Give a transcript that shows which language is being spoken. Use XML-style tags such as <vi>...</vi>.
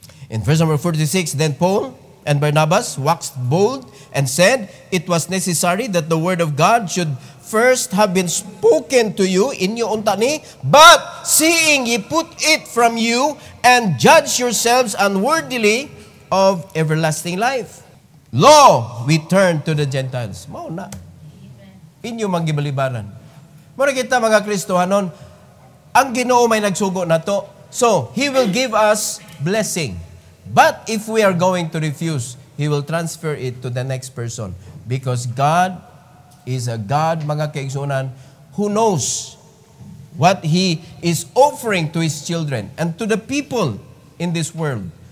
<en>In verse number 46, then Paul and Barnabas waxed bold and said, it was necessary that the word of God should first have been spoken to you</en> <ceb>inyo unta ni,</ceb> <en>but seeing ye put it from you and judge yourselves unworthily of everlasting life. Lo, we turn to the Gentiles.</en> <ceb>Mao na. Inyo manggibalibaran. Mura kita mga Kristohanon, ang Ginoo may nagsugo na to.</ceb> <en>So, He will give us blessing. But if we are going to refuse, He will transfer it to the next person. Because God is a God,</en> <ceb>mga kaigsunan,</ceb> <en>who knows what He is offering to His children and to the people in this world.</en>